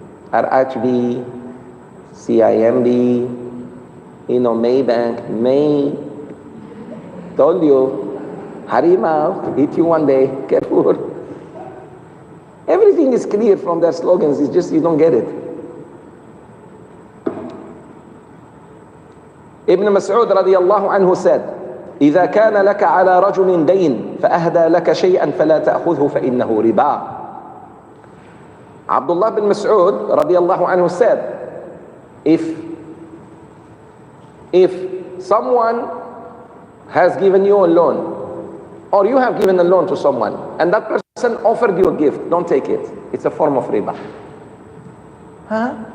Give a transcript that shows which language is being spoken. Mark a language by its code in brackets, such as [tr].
[en] RHB, CIMB, you know, Maybank, told you, Harima, hit you one day, careful. Everything is clear from their slogans, it's just you don't get it. [ar] Ibn Mas'ud radiallahu anhu said, إذا كان لك على رجل دين فأهدى لك شيئا فلا تأخذه فإنه ربا. [en] Abdullah bin Mas'ud radiallahu anhu said, if someone has given you a loan, or you have given a loan to someone, and that person offered you a gift, don't take it. It's a form of riba. Huh?